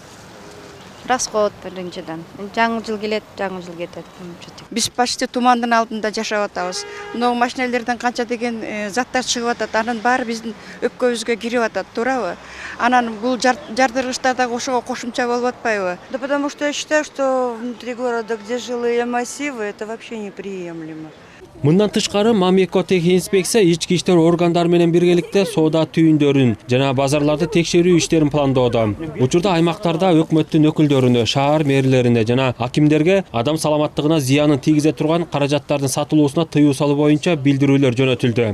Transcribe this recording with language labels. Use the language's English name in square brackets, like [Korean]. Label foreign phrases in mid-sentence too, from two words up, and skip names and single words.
[Kyrgyz] Расход биринчиден. Жаңы жыл келет, жаңы жыл кетет. Биз почти тумандын алдында жашап атабыз. Мына машинелерден канча деген заттар чыгып атат. Анын баары биздин өпкөбүзгө кирип атат, туурабы? Анан бул жардыргычтар да ошого кошумча болуп атпайбы? [Russian] Да потому что я считаю, что внутри города, где жилые массивы, это вообще неприемлемо. [Kyrgyz] Мындан тышкары Мамлекеттик инспекция ички иштер органдары менен биргеликте соода түйүндөрүн жана базарларды текшерүү иштерин пландоодо. Учурда аймактарда өкмөттүн өкүлдөрүнө, шаар мэрлерине жана акимдерге адам саламаттыгына зыянын тийгизе турган каражаттардын сатылуусуна тыюу салуу боюнча билдирүүлөр жөнөтүлдү.